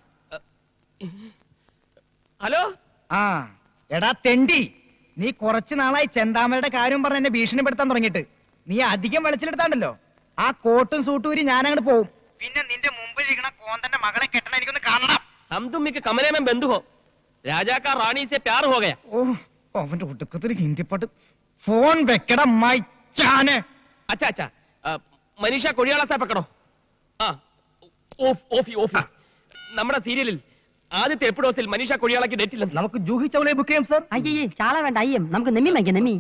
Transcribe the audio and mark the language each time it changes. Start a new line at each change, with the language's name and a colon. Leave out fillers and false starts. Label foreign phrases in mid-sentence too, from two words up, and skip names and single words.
Malayalam: ഹലോ. എടാ തെണ്ടി, നീ കുറച്ചു നാളായി ചെന്താമരയുടെ കാര്യം പറഞ്ഞ് എന്നെ ഭീഷണിപ്പെടുത്താൻ തുടങ്ങിയിട്ട്. നീ അധികം വെളിച്ചിലെടുത്താണ്ടല്ലോ, ആ കോട്ടും സൂട്ടൂരി ഞാൻ അങ്ങോട്ട് പോവും. പിന്നെ നിന്റെ മുമ്പിൽ ഇരിക്കണ കോന്തന്റെ മകളെ കെട്ടണ എനിക്കൊന്ന് കാണണം.
Hindi: हम तुम के कमरे में बंद हो. राजा का रानी से प्यार हो गया.
Malayalam: അവന്റെ ഒടുക്കത്തിൽ ഹിന്ദി പാട്ട്. ഫോൺ വെക്കടാ മൈച്ചാനെ.
Hindi: अच्छा अच्छा, मनीषा कोइराला सा पकड़ो.
Malayalam: നമ്മുടെ സീരിയലിൽ ആദ്യത്തെ എപ്പിസോഡിൽ മനീഷ കൊഴിയാളക്ക് ഡേറ്റ് ഇല്ല. നമുക്ക് ജൂഹി ചൗളയെ ബുക്ക് ചെയ്യാം സാർ. അയ്യേ, ചാള വേണ്ട, അയ്യം. നമുക്ക് നെമ്മി വാങ്ങിക്കാം, നെമ്മി.